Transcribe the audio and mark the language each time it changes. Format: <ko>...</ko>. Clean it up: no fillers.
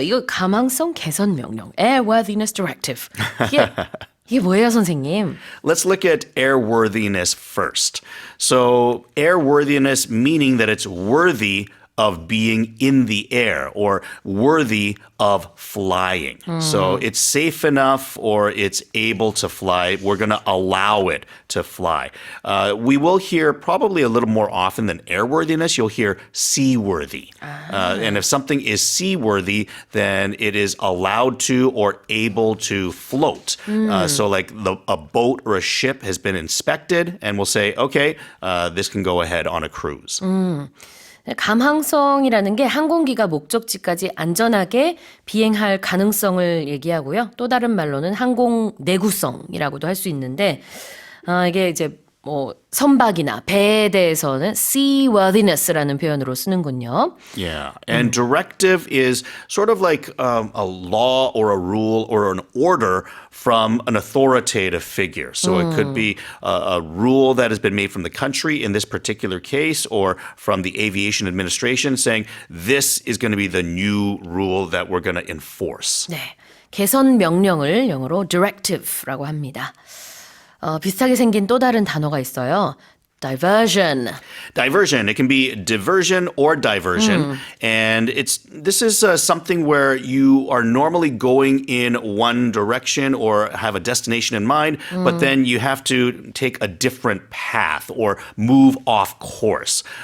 <ko>이거 가망성 개선 명령,</ko> <en>Airworthiness Directive.</en> <ko>이게 뭐예요, 선생님?</ko> <en>Let's look at airworthiness first. So, airworthiness meaning that it's worthy of being in the air or worthy of flying. So it's safe enough or it's able to fly. We're going to allow it to fly. We will hear probably a little more often than airworthiness, you'll hear seaworthy. And if something is seaworthy, then it is allowed to or able to float. So like a boat or a ship has been inspected and we'll say, okay, this can go ahead on a cruise.</en> <ko>감항성이라는 게 항공기가 목적지까지 안전하게 비행할 가능성을 얘기하고요. 또 다른 말로는 항공 내구성이라고도 할 수 있는데 이게 이제 선박이나 배에 대해서는 seaworthiness라는 표현으로 쓰는군요.</ko> <en>Yeah, and directive is sort of like a law or a rule or an order from an authoritative figure. So it could be a rule that has been made from the country in this particular case or from the aviation administration saying this is going to be the new rule that we're going to enforce.</en> <ko>네, 개선 명령을 영어로 directive라고 합니다. 비슷하게 생긴 또 다른 단어가 있어요.</ko> <en>Diversion. Diversion. It can be diversion or diversion. And this is something where you are normally going in one direction or have a destination in mind, but then you have to take a different path or move off course.</en>